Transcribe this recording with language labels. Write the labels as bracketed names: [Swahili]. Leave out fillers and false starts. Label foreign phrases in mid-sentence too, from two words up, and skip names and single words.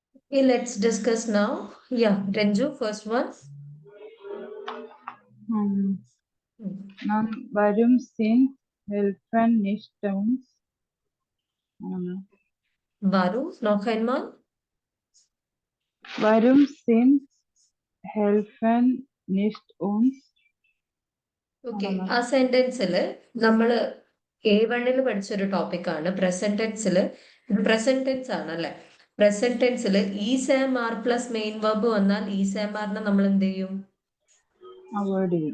[English] Okay, let's discuss now. Yeah, Renju, first one. [German] Na warum Sie helfen nicht uns. Baru, noch einmal. warum Sie helfen nicht uns. [Malayalam] ഓക്കെ, ആ സെന്റൻസിൽ നമ്മൾ A1 പഠിച്ചൊരു ടോപ്പിക്കാണ് [English] present tense. [Malayalam] ഇത് [English] present tense [Malayalam] ആണ് അല്ലെ? [English] present tense is am are plus main verb [Malayalam] വന്നാൽ [English] is am are [Malayalam] നമ്മൾ എന്ത് ചെയ്യും? അവോയ്ഡ് ചെയ്യും.